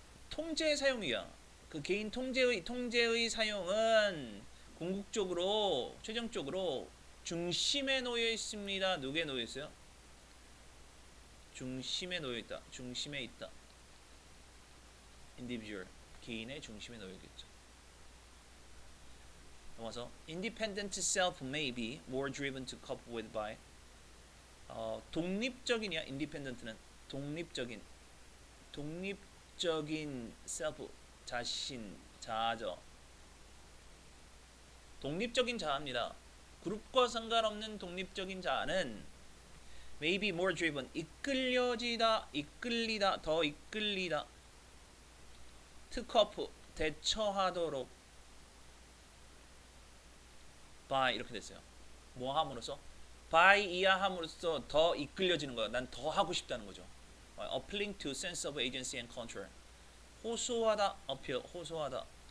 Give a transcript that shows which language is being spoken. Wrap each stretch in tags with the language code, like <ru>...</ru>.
<ko>통제의 사용이야. 그 개인 통제의 사용은 궁극적으로 최종적으로 중심에 놓여 있습니다. 누구에 놓여 있어요? 중심에 놓여 있다. 중심에 있다. individual 개인의 중심에 놓여 있겠죠. 넘어서</ko> <en>independent self may be more driven to cope with by</en> <ko>독립적인이야. independent는 독립적인 self 자신 자아죠. 독립적인 자아입니다. 그룹과 상관없는 독립적인 자아는</ko> <en>may be more driven</en> <ko>이끌리다 더 이끌리다 to cope 대처하도록 by 이렇게 됐어요. 뭐 함으로써? by 이하함으로써 더 이끌려지는 거야. 난 더 하고 싶다는 거죠.</ko> <en>appealing to sense of agency and control.</en> <ko>호소하다, appeal, 호소하다.</ko>